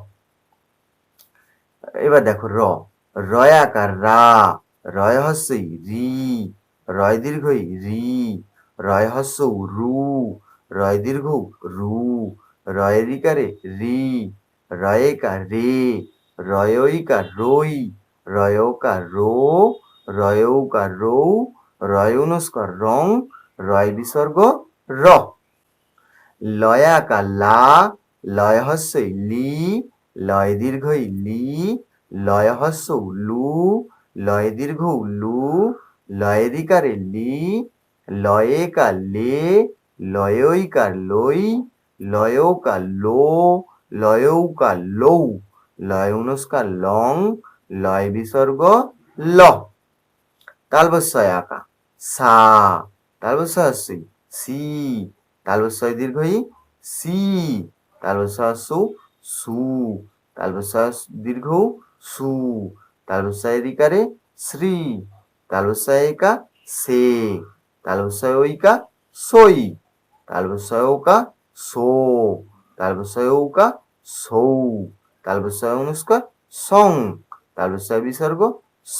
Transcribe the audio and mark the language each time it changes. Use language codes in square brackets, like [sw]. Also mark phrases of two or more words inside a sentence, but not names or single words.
[bn] এবার দেখো র, রয়াকার রা, রয় হস্যই রি, রয় দীর্ঘই রি, রয় হস্য রু, রয় দীর্ঘ রু, রয়েরিকারে রি, রয়েকা রে, রয়ৈকা রই, রয়ৌকা রো, রয়ৌকা রৌ, রয় অনুস্কার রং, রয় বিসর্গ র। লয়াকা লা, লয় হস্যই লি, লয় দীর্ঘই লি, লয় হস্য লু, লয় দীর্ঘ লু, লয়েরিকারে লি, লয়েকা লে, লয়ৈকা লই, লয়ৌকা লো, লয়ৌকা লৌ, লয় অনুস্কার লং, লয় বিসর্গ ল। তালবস্যয় আঁকা সা, তালবস্যয় হস্যই সি, তালবস্যয় দীর্ঘই সি, তালবস্যয় হস্য সু, তালবস্যয় দীর্ঘ সু, তালবস্যয় রিকারে শ্রী, তালবস্যয় একা সে, তালবস্যয় ঐকা সই, তালবস্যয় ওকা সো, তালবস্যয় ঔকা সৌ, তালবস্যয় অনুস্কার সং, তালবস্যয় বিসর্গ স।